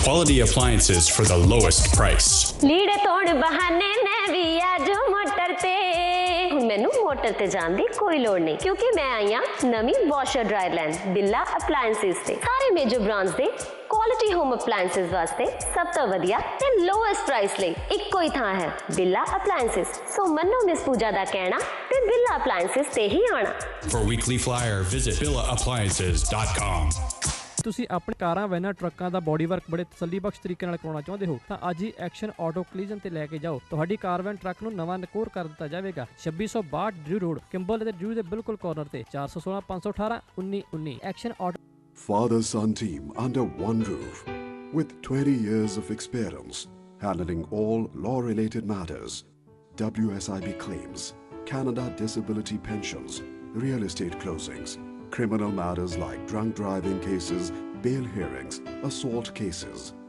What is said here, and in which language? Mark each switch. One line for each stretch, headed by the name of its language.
English: Quality appliances for the lowest price.
Punjabi: ਲੀੜੇ ਤੋੜ ਬਹਾਨੇ ਮੈਂ ਵੀ ਅੱਜ ਮੋਟਰ ਤੇ। ਹੁਣ ਮੈਨੂੰ ਮੋਟਰ ਤੇ ਜਾਣ ਦੀ ਕੋਈ ਲੋੜ ਨਹੀਂ ਕਿਉਂਕਿ ਮੈਂ ਆਈ ਹਾਂ ਨਵੀਂ ਵਾਸ਼ਰ ਡਰਾਇਰ ਲੈਣ ਬਿੱਲਾ ਅਪਲਾਇੰਸਿਸ ਤੇ। ਸਾਰੇ ਮੇਜਰ ਬ੍ਰਾਂਡਸ ਦੇ ਕੁਆਲਿਟੀ ਹੋਮ ਅਪਲਾਇੰਸਿਸ ਵਾਸਤੇ ਸਭ ਤੋਂ ਵਧੀਆ ਤੇ ਲੋਐਸਟ ਪ੍ਰਾਈਸ ਲਈ ਇੱਕੋ ਹੀ ਥਾਂ ਹੈ ਬਿੱਲਾ ਅਪਲਾਇੰਸਿਸ। ਸੋ ਮੰਨੋ ਮਿਸ ਪੂਜਾ ਦਾ ਕਹਿਣਾ ਤੇ ਬਿੱਲਾ ਅਪਲਾਇੰਸਿਸ ਤੇ ਹੀ ਆਣਾ।
English: For weekly flyer, visit billaappliances.com.
Punjabi: ਤੁਸੀਂ ਆਪਣੇ ਕਾਰਾਂ, ਵੈਨਾਂ, ਟਰੱਕਾਂ ਦਾ ਬੋਡੀ ਵਰਕ ਬੜੇ ਤਸੱਲੀਬਖਸ਼ ਤਰੀਕੇ ਨਾਲ ਕਰਾਉਣਾ ਚਾਹੁੰਦੇ ਹੋ ਤਾਂ ਅੱਜ ਹੀ ਐਕਸ਼ਨ ਆਟੋ ਕਲੀਜ਼ਨ ਤੇ ਲੈ ਕੇ ਜਾਓ। ਤੁਹਾਡੀ ਕਾਰ, ਵੈਨ, ਟਰੱਕ ਨੂੰ ਨਵਾਂ ਨਕੋਰ ਕਰ ਦਿੱਤਾ ਜਾਵੇਗਾ। 2662 ਡਿਊ ਰੋਡ, ਕਿੰਬਲ ਅਤੇ ਡਿਊ ਦੇ ਬਿਲਕੁਲ ਕਾਰਨਰ ਤੇ। 416 518 1919। Action auto.
English: Father-son team under one roof with 20 years of experience handling all law-related matters, WSIB claims, Canada disability pensions, real estate closings, criminal matters like drunk driving cases, bail hearings, assault cases.